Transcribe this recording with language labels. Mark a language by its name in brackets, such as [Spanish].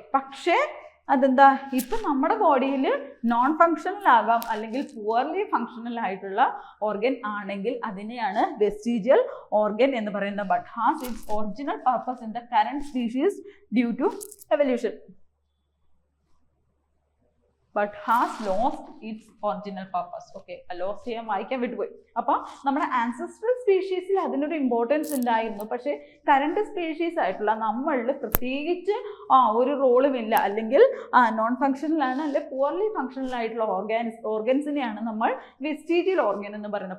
[Malayalam] പക്ഷേ അതെന്താ? ഇപ്പം നമ്മുടെ ബോഡിയിൽ നോൺ ഫങ്ഷണൽ ആകാം, അല്ലെങ്കിൽ പുവർലി ഫങ്ഷണൽ ആയിട്ടുള്ള ഓർഗൻ ആണെങ്കിൽ അതിനെയാണ് വെസ്റ്റീജിയൽ ഓർഗൻ എന്ന് പറയുന്നത്. [English] But has its original purpose in the current species due to evolution. but has lost its original purpose. [Malayalam] Lost ചെയ്യാൻ വായിക്കാൻ വിട്ടുപോയി. അപ്പോൾ നമ്മുടെ ആൻസസ്ട്രൽ സ്പീഷീസിൽ അതിനൊരു ഇമ്പോർട്ടൻസ് ഉണ്ടായിരുന്നു. പക്ഷേ കറണ്ട് സ്പീഷീസ് ആയിട്ടുള്ള നമ്മളിൽ പ്രത്യേകിച്ച് ഒരു റോളും ഇല്ല, അല്ലെങ്കിൽ നോൺ ഫങ്ഷണലാണ്, അല്ലെങ്കിൽ പുവർലി ഫങ്ഷണൽ ആയിട്ടുള്ള ഓർഗൻസിനെയാണ് നമ്മൾ വെസ്റ്റീജിയൽ ഓർഗൻ എന്ന് പറയുന്നത്.